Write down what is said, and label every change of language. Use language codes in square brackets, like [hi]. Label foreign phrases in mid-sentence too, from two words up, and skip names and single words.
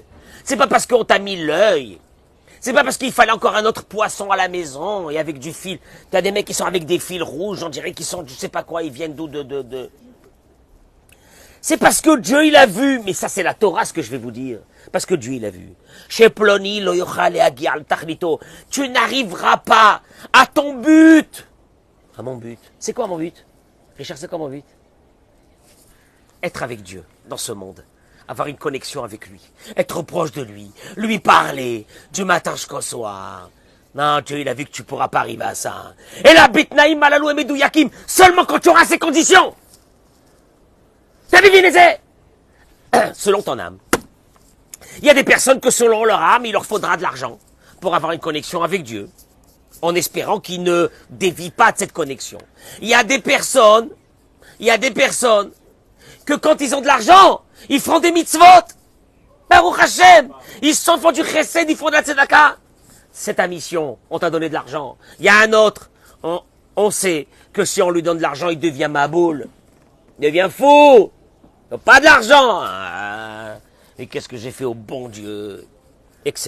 [fr] C'est pas parce qu'on t'a mis l'œil. C'est pas parce qu'il fallait encore un autre poisson à la maison et avec du fil. T'as des mecs qui sont avec des fils rouges, on dirait qu'ils sont, je sais pas quoi, ils viennent d'où, C'est parce que Dieu, il a vu. Mais ça, c'est la Torah, ce que je vais vous dire. Parce que Dieu, il a vu. [he] Chez Ploni, לא יוכל את להגיע תכליתו. [fr] Tu n'arriveras pas à ton but. À mon but. C'est quoi mon but? Richard, c'est quoi mon but? Être avec Dieu dans ce monde. Avoir une connexion avec lui. Être proche de lui. Lui parler du matin jusqu'au soir. Non, Dieu, il a vu que tu pourras pas arriver à ça. [he] אלא בתנאים האלו ו מדויקים, seulement quand tu auras ces conditions. [fr] T'as deviné, selon ton âme. Il y a des personnes que selon leur âme, il leur faudra de l'argent pour avoir une connexion avec Dieu, en espérant qu'ils ne dévient pas de cette connexion. Il y a des personnes que quand ils ont de l'argent, ils feront des mitzvot. [he] ברוך השם, [fr] ils font du chesed, ils font de la tzedaka. C'est ta mission, on t'a donné de l'argent. Il y a un autre, on sait que si on lui donne de l'argent, il devient maboule, il devient fou. Pas de l'argent. Et qu'est-ce que j'ai fait au bon Dieu, etc.